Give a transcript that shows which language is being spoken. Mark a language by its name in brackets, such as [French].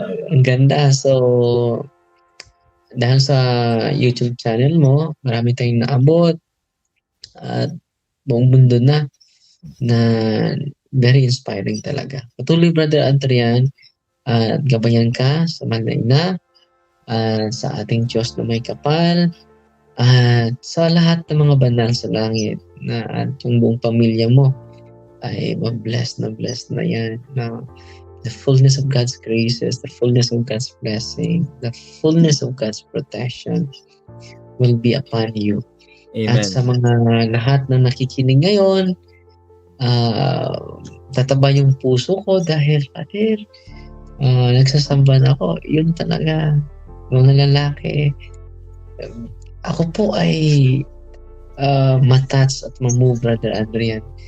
[Filipino] Ang ganda. So, dahil sa YouTube channel mo, marami tayong naabot at buong mundo na [English] very inspiring [Filipino] talaga. Patuloy, Brother Adrian, at gabayan ka sa Magna sa ating Diyos na may kapal at sa lahat ng mga banal sa langit na at yung buong pamilya mo ay blessed na yan. [English] Now, the fullness of God's graces, the fullness of God's blessing, the fullness of God's protection will be upon you. Amen. [Filipino] At sa mga lahat na nakikinig ngayon, tataba yung puso ko dahil, Father, nagsasamba na ako. Yun talaga, mga lalaki. Ako po ay matouch at mamove, Brother Adrian.